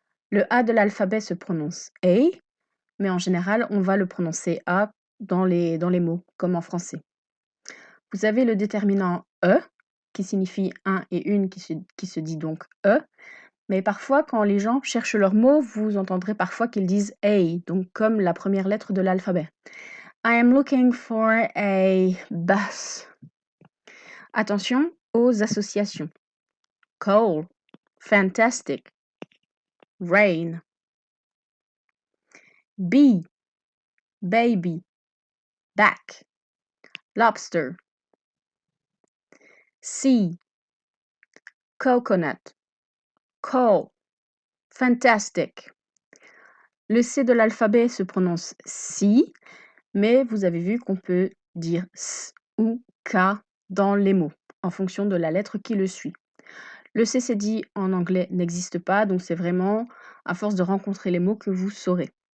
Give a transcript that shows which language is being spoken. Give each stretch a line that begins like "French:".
French: Le A de l'alphabet se prononce A, mais en général, on va le prononcer A dans les mots, comme en français. Vous avez le déterminant E, qui signifie un et une, qui se dit donc E, mais parfois, quand les gens cherchent leurs mots, vous entendrez parfois qu'ils disent A, donc comme la première lettre de l'alphabet.
English: I am looking for a bus.
French: Attention aux associations.
English: Coal, fantastic, rain. B, baby, back, lobster. C, coconut, coal, fantastic.
French: Le C de l'alphabet se prononce si, mais vous avez vu qu'on peut dire S ou K dans les mots, en fonction de la lettre qui le suit. Le CCD en anglais n'existe pas, donc c'est vraiment à force de rencontrer les mots que vous saurez.